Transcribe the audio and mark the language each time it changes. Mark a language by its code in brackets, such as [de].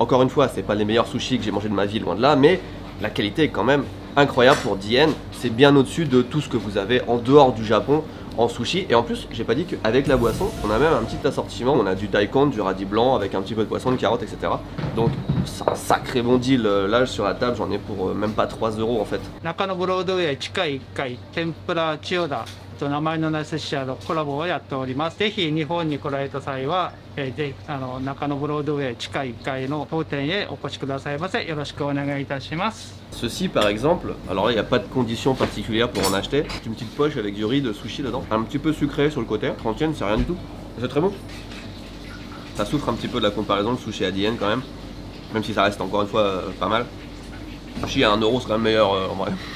[fr] Encore une fois, c'est pas les meilleurs sushis que j'ai mangé de ma vie, loin de là, mais la qualité est quand même incroyable pour 10 yens, c'est bien au-dessus de tout ce que vous avez en dehors du Japon en sushi. Et en plus, j'ai pas dit qu'avec la boisson, on a même un petit assortiment, on a du daikon, du radis blanc avec un petit peu de poisson, de carottes, etc. Donc c'est un sacré bon deal. Là sur la table, j'en ai pour même pas 3 € en fait. [ja] 中野ブロードウェイ地下1階天ぷら千代田と名前のない寿司屋のコラボをやっております。ぜひ日本に来られた際は、ぜひ中野ブロードウェイ地下1階の当店へお越しくださいませ。よろしくお願いいたします。 [fr] Ceci par exemple, alors là il n'y a pas de conditions particulières pour en acheter. Une petite poche avec du riz de sushi dedans, un petit peu sucré sur le côté. 30 yens, c'est rien du tout. C'est très bon. Ça souffre un petit peu de la comparaison, le sushi à 10 yens quand même si ça reste encore une fois pas mal. Le sushi à 1 € c'est quand même meilleur en vrai.